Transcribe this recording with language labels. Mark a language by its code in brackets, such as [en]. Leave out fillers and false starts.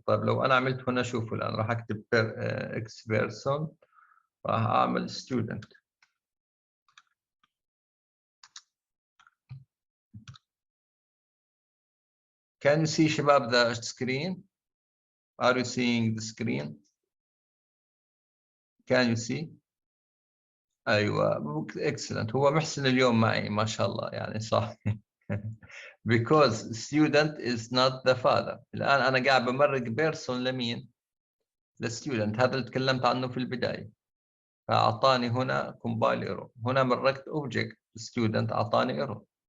[ar] طيب لو أنا عملت هنا شوفوا الآن راح أكتب X person، راح أعمل student. [en] Can you see [ar] شباب [en] the screen? Are you seeing the screen? Can you see? أيوة excellent. [ar] هو محسن اليوم معي ما شاء الله يعني صح. [en] Because student is not the father. [ar] الآن أنا قاعد بمرق person لمين؟ للstudent. هذا اللي تكلمت عنه في البداية. فأعطاني هنا compile error. هنا مرقت object student أعطاني error.